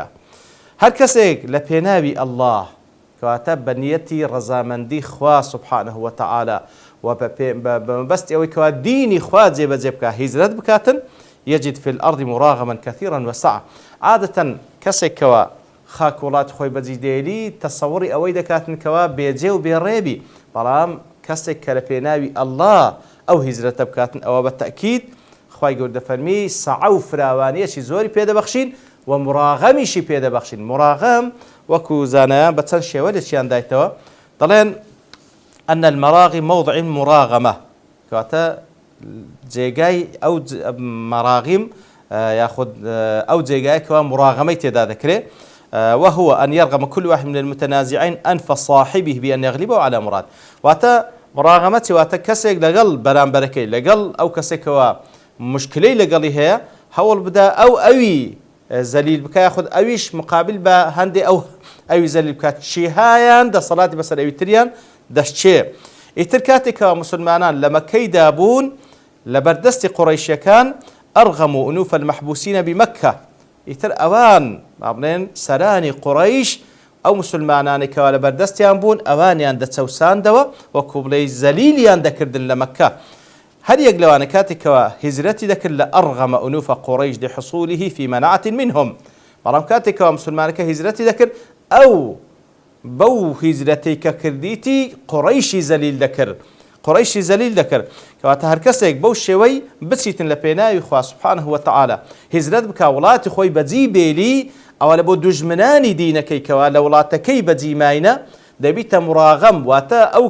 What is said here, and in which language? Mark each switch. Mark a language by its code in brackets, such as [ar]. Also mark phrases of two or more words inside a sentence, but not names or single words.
[ckb] هەر کەسێک لە پێناوی ئەڵڵاه کەواتە بە نیەتی ڕەزامەندی خوا [ar] سبحانه وتعالى [ckb] و بەمەبەستی ئەوەی کەوا دینی خوا جێبەجێ بکات هیجرەت بکاتن [ar] يجد في الأرض مراغما كثيرا وسعة. [ckb] عادة کەسێک کەوا خاک وڵات خۆی بەجی دێلی تەسەوڕی ئەوەی دەکاتن کەوا بێجێ و بێڕێبی بەڵام کەسێک کە لە پێناوی ئەڵڵا ئەو هیجرەتە بکاتن ئەوە بە تەئکید خوای گەورە دەفەرمی سەعە و فراوانیەکی زۆری پێدەبەخشین و مراغەمیشی پێدەبەخشین. مراغەم وەکو زانایان بە چەند شێوە لێکیان دایتەوە دەڵێن [ar] أن المراغم موضع مراغمة [ckb] کەواتە جێگای ئەو مەراغیم یاخود ئەو جێگایەکەوە مراغەمەی تێدا دەکرێت [ar] وهو أن يرغم كل واحد من المتنازعين أنف صاحبه بأن يغلبه على مراد. [ckb] واتە مراغەمەتی واتە کەسێک لەگەڵ بەرامبەرەکەی لەگەڵ ئەو کەسێکەوە مشکلەی لەگەڵی هەیە هەوڵ بدا ئەوی زەلیل بکە یاخود ئەویش مقابل بە هەندێک ئەوی زەلیل بکات چیهایان دەسەڵاتی بەسەر ئەوی تریان دەشتێ. ئیتر کاتێکەوە مسلمانان لە مەکەیدا بوون لە بەردەستی قوڕەیشیەکان [ar] ئەرغەموا ئونوف المەحبوسین بمەکە [ckb] ئیتر ئەوان بڵێن سەرانی قوڕەیش ئەو مسلمانانێکەوە لە بەردەستیان بوون ئەوانیان دەچەوساندەوە وەکو بڵێ زەلیلیان دەکردن لە مەکە. هەر یەک لەوانە کاتێکەوە هیجرەتی دەکرد لە [ar] ئەرغەمە ئونوفە قوڕەیش لحصوله في منعة منهم. [ckb] بەڵام کاتێکەوە مسلمانەکە هیجرەتی دەکرد ئەو بەو هیجرەتەی کە کردیتی قوڕەیشی زەلیل دەکرد قوڕەیشی زەلیل دەکرد کەواتە هەر کەسێک بەو شێوەی بچیتن لە پێناوی خوا [ar] سبحانه وتعالى [ckb] هیجرەت بکا وڵاتی خۆی بەجی بێلی ئەوە لە بۆ دوژمنانی دینەکەی کەوا لە وڵاتەکەی بەجی ماینە دەبیتە مراغەم واتە